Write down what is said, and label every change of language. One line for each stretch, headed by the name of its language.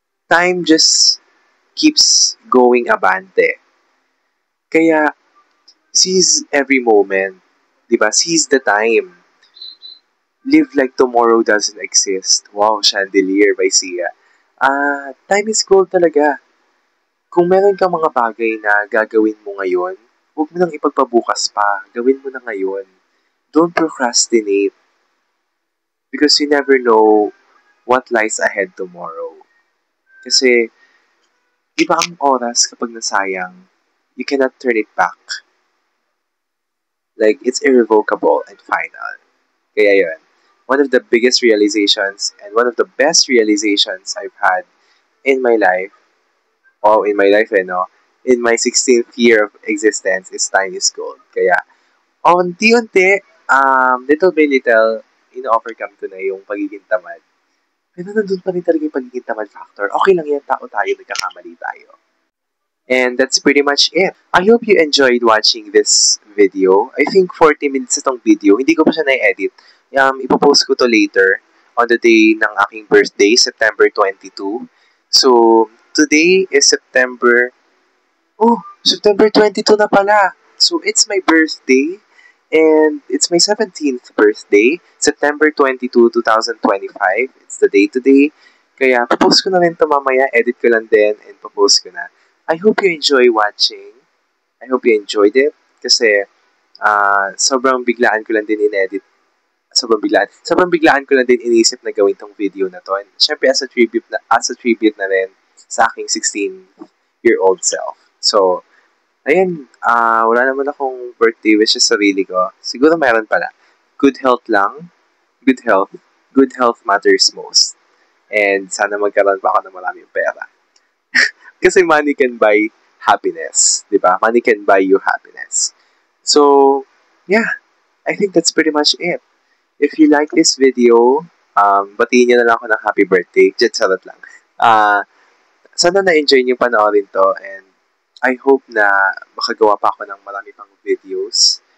English: Time just keeps going abante.
Filipino: Kaya,
English: seize every moment.
Filipino: Diba?
English: Seize the time. Live like tomorrow doesn't exist. Wow, Chandelier by Sia. Time is gold
Filipino: talaga. Kung meron kang mga bagay na gagawin mo ngayon, huwag mo nang ipagpabukas pa. Gawin mo na ngayon.
English: Don't procrastinate. Because you never know what lies ahead tomorrow.
Filipino: Kasi, iba ang oras kapag nasayang,
English: you cannot turn it back. Like, it's irrevocable and final.
Filipino: Kaya yun.
English: One of the biggest realizations and one of the best realizations I've had in my life, in my life, in my 16th year of existence is time is gold.
Filipino: Kaya, unti-unti,
English: little by little,
Filipino: in-overcome ko na yung pagiging tamad. Pero nandun pa rin talaga yung pagiging tamad factor. Okay lang yan, tao tayo, nagkakamali tayo.
English: And that's pretty much it. I hope you enjoyed watching this video. I think
Filipino: 40 minutes itong video. Hindi ko pa siya na-edit. Ipopost ko to
English: later on the day
Filipino: ng aking birthday, September 22.
English: So, today is September... Oh, September 22 na pala. So, it's my birthday. And it's my 17th birthday, September 22, 2025. It's the day today.
Filipino: Kaya, popost ko na rin ito mamaya. Edit ko lang din and popost ko na.
English: I hope you enjoy watching. I hope you enjoyed it.
Filipino: Kasi, sobrang biglaan ko lang din in-edit. Sobrang biglaan ko lang din inisip na gawin tong video na to.
English: And
Filipino: syempre,
English: as a tribute
Filipino: na rin sa aking
English: 16-year-old self.
Filipino: So, ayun, wala naman akong birthday wish sa sarili ko. Siguro meron pala.
English: Good health
Filipino: lang. Good health.
English: Good health matters most.
Filipino: And sana magkaroon pa ako ng maraming pera. Kasi
English: money can buy happiness.
Filipino: Diba?
English: Money can buy you happiness. So, yeah. I think that's pretty much it. If you like this video,
Filipino: batiin nyo na lang ako ng
English: happy birthday. Just
Filipino: salot lang. Sana na-enjoy nyo panoorin to.
English: And I hope
Filipino: na makagawa pa ako ng marami pang videos.